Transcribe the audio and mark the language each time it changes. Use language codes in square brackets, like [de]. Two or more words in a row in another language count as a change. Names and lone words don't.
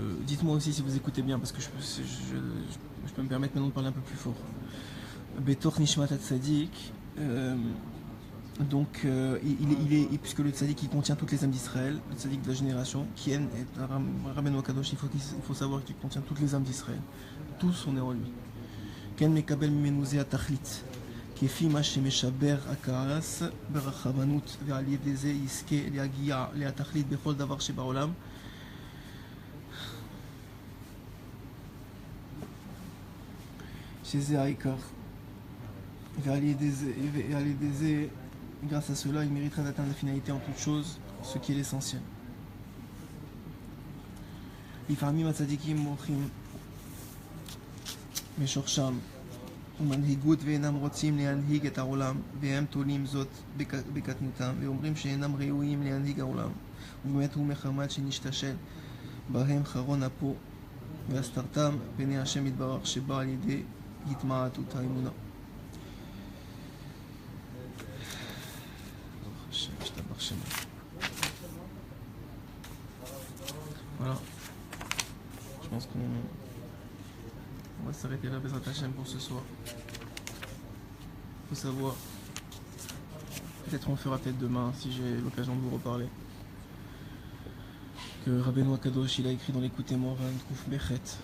[fr] Dites-moi aussi si vous écoutez bien, parce que je peux me permettre maintenant de parler un peu plus fort. [he] בתור נשמת צדיק, [fr] donc puisque le tzaddik il contient toutes les âmes d'Israël, le tzaddik de la génération, qui est Rabbeinu Akadosh, il faut savoir qu'il contient toutes les âmes d'Israël. Tous on est en lui. [he] כן מקבל ממנו זה התכלית, כפי מה שמשבר הכעס ברחמנות, ועל ידי זה יזכה להגיע לתכלית בכל דבר שבעולם. שזה העיקר. ועל ידי זה, [fr] grâce à cela, il mériterait d'atteindre la finalité en toute chose, ce qui est l'essentiel. [he] לפעמים הצדיקים מוכרים משורשם ומנהיגות ואינם רוצים להנהיג את העולם, והם תולים זאת בקטנותם ואומרים שאינם ראויים להנהיג העולם, ובאמת הוא מחמת שנשתשל בהם חרון אפו והסתרתם פני השם יתברך שבא על ידי התמעטות האמונה. [fr] Voilà, je pense qu'on va s'arrêter là, [he] בעזרת השם, [fr] pour ce soir. Il faut savoir, peut-être on le fera peut-être demain si j'ai l'occasion de vous reparler, que Rabbeinu Akadosh il a écrit dans l'écoute Moran Kouf Bechet.